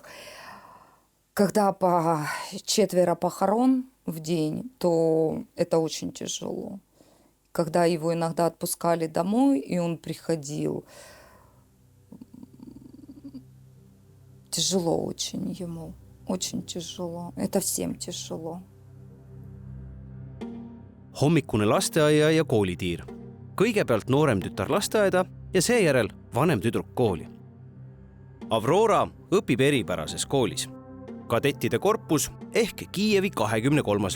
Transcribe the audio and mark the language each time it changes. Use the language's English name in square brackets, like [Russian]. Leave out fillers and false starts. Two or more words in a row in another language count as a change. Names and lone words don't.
[Russian] Когда по 4 похорон в день, то это очень тяжело. Когда его иногда отпускали домой, и он приходил, тяжело очень ему, очень тяжело. Это всем тяжело. [Estonian] Hommikune lasteaia ja koolitiir. Kõigepealt noorem tütar lasteaeda ja seejärel vanem tüdruk kooli. Aurora õpib eripärases koolis. Kadettide korpus ehk Kiievi 23.